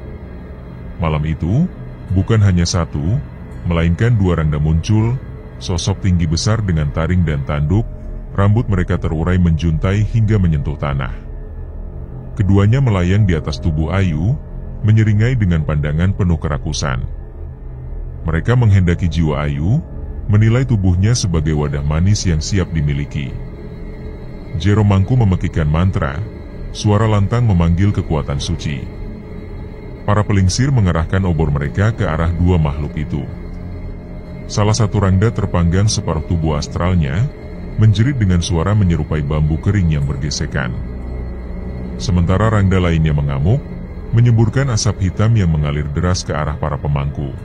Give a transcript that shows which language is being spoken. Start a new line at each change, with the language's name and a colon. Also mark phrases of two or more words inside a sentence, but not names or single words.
Indonesian: Malam itu, bukan hanya satu, melainkan dua rangda muncul, sosok tinggi besar dengan taring dan tanduk, rambut mereka terurai menjuntai hingga menyentuh tanah. Keduanya melayang di atas tubuh Ayu, menyeringai dengan pandangan penuh kerakusan. Mereka menghendaki jiwa Ayu, menilai tubuhnya sebagai wadah manis yang siap dimiliki. Jero Mangku memekikkan mantra, suara lantang memanggil kekuatan suci. Para pelingsir mengerahkan obor mereka ke arah dua makhluk itu. Salah satu rangda terpanggang separuh tubuh astralnya, menjerit dengan suara menyerupai bambu kering yang bergesekan. Sementara rangda lainnya mengamuk, menyemburkan asap hitam yang mengalir deras ke arah para pemangku.